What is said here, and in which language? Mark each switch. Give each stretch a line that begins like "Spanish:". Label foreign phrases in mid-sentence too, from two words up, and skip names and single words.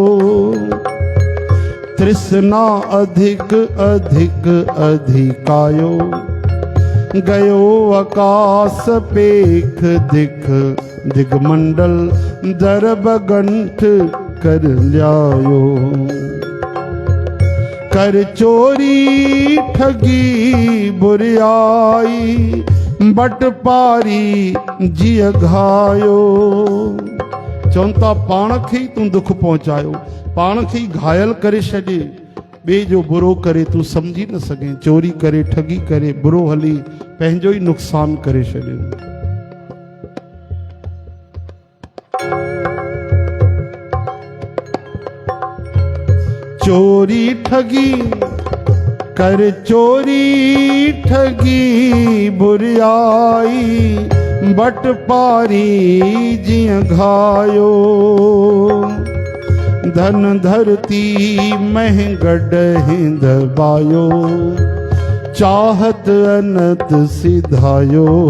Braj: तृष्णा अधिक अधिक अधिकायो गयो आकाश पेख दिख दिगमंडल दरब गंठ कर ल्यायो कर चोरी ठगी बुरियाई बट पारी जिय घायो।
Sindhi: चवंता पाण खे ई तूं दुख पहुचायो पाण खे ई घायल करे छॾे ॿिए जो बुरो करे तूं सम्झी न सघे चोरी करे ठगी करे बुरो हली पंहिंजो ई नुक़सान करे छॾियो।
Braj: चोरी ठगी कर चोरी ठगी बुरियाई बट पारी जिय घायो धन धरती मह गढ़ दबायो चाहत अनत सिधायो